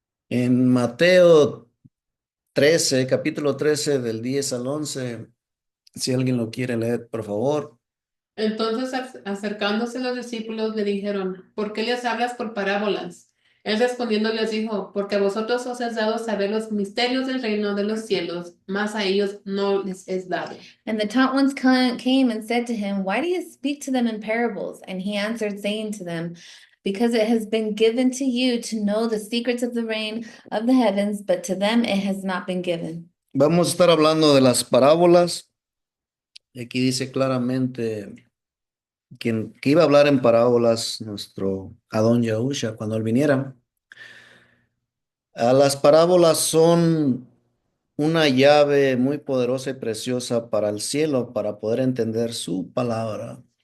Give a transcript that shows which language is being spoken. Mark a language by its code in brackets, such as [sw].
[es] En Mateo 13, capítulo 13, del 10 al 11, si alguien lo quiere leer, por favor. Entonces, acercándose los discípulos, le dijeron, ¿por qué les hablas por parábolas? Él respondiendo les dijo, porque a vosotros os es dado saber los misterios del reino de los cielos, mas a ellos no les es dado. [en] And the taught ones came and said to him, Why do you speak to them in parables? And he answered, saying to them, Because it has been given to you to know the secrets of the reign of the heavens, but to them it has not been given. [es] Vamos a estar hablando de las parábolas. Aquí dice claramente que iba a hablar en parábolas nuestro Adón Yahusha cuando él viniera. Las parábolas son una llave muy poderosa y preciosa para el cielo, para poder entender su palabra.